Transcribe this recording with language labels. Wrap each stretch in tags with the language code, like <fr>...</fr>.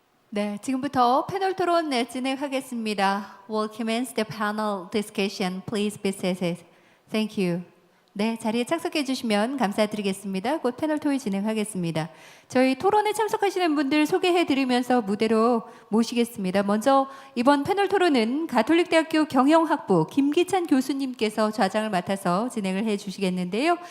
<ko>네, 지금부터 패널 토론 진행하겠습니다.</ko> <en>We'll commence the panel discussion. Please be seated. Thank you.</en> <ko>네, 자리에 착석해 주시면 감사드리겠습니다. 곧 패널 토의 진행하겠습니다. 저희 토론에 참석하시는 분들 소개해 드리면서 무대로 모시겠습니다. 먼저 이번 패널 토론은 가톨릭대학교 경영학부 김기찬 교수님께서 좌장을 맡아서 진행을 해 주시겠는데요.</ko>